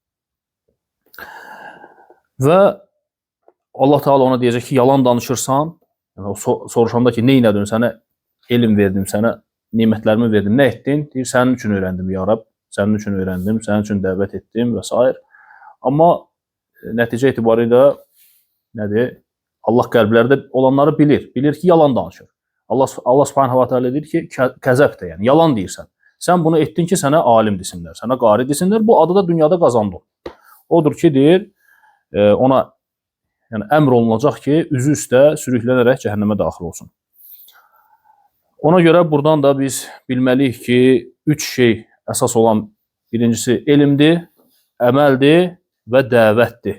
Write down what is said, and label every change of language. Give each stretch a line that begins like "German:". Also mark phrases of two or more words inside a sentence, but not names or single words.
Azerbaijani: Və Allah Teala ona deyəcək ki, yalan danışırsan, yəni, o soruşanda ki, neynədin, sənə elm verdim, sənə nimətlərimi verdim, nə etdin? Deyir, sənin üçün öyrəndim,
Arabic: يا رب,
Azerbaijani: sənin üçün öyrəndim, sənin üçün dəvət etdim və s. Amma nəticə etibarilə nədir? Allah qəlblərdə olanları bilir. Bilir ki, yalan danışır. Allah
Arabic: سبحانه وتعالى
Azerbaijani: deyir ki, kəzəbdir, yəni yalan deyirsən. Sən bunu etdin ki, sənə alim desinlər, sənə qari desinlər. Bu adı da dünyada qazandın. Odur ki, deyir, ona yəni, əmr olunacaq ki, üzü üstə sürüklənərək cəhənnəmə daxil olsun. Ona görə buradan da biz bilməliyik ki, 3 şey əsas olan birincisi elmdir, əməldir və dəvətdir.